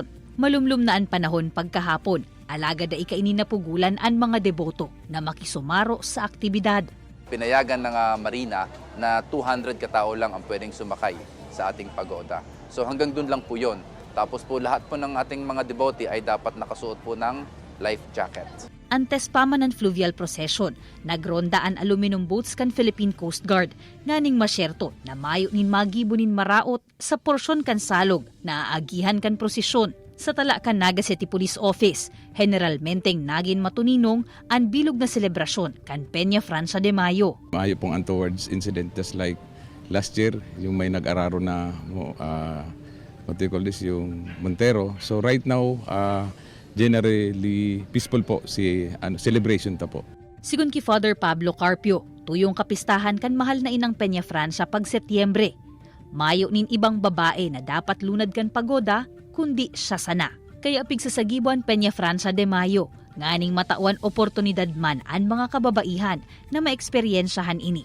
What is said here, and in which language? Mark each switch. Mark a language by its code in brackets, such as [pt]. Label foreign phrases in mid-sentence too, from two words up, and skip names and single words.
[bik] Malumlum na ang panahon pagkahapon, alaga da ikaininapugulan ang mga deboto na makisumaro sa aktibidad. [tl] Pinayagan ng Marina na 200 katao lang ang pwedeng sumakay sa ating pagoda. So hanggang dun lang po yun. Tapos po lahat po ng ating mga devotee ay dapat nakasuot po ng [en] life jacket. [bik] Antes pa man ang fluvial procession, nagronda ang aluminum boats kan Philippine Coast Guard nganing masyerto na mayo nin magibunin maraot sa porsyon kan salog na aagihan kan prosesyon. Sa tala kan Naga City Police Office, generalmenteng nagin matuninong ang bilog na selebrasyon kan Peña Francia de Mayo. [en] Maayo pong untoward incident just like last year, [tl] yung may nag-araro na [en] what do you call this, [tl] yung Montero. [en] So right now, generally peaceful po [bik] si celebration ta po. Sigun ki Father Pablo Carpio, tuyong kapistahan kan mahal na inang Peña Francia pag Setyembre. Mayo nin ibang babae na dapat lunad kan pagoda, kundi siya sana. Kaya pigsasagibuan Peña Francia de Mayo, nganing matawan oportunidad man ang mga kababaihan na maeksperiensyahan ini.